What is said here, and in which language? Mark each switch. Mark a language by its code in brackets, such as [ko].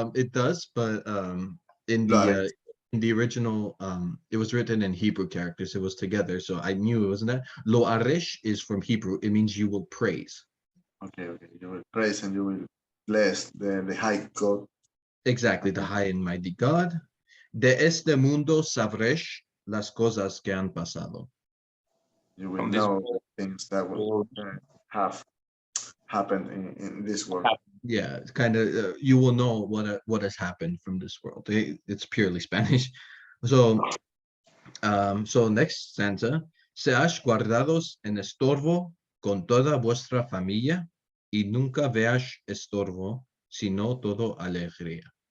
[en] It does, but in the original, it was written in Hebrew characters. It was together, so I knew it wasn't that. Lo aresh is from Hebrew. It means you will praise. Okay. You will praise and you will bless the high God. Exactly, the high and mighty God. [lad] De este mundo sabresh las cosas que han pasado. [en] You will From this know world. the things that will have happened in this world. Yeah, it's kind of you will know what has happened from this world. It's purely Spanish. So next stanza: [lad] seáis guardados en estorbo con toda vuestra familia y nunca veáis estorbo, sino todo alegría.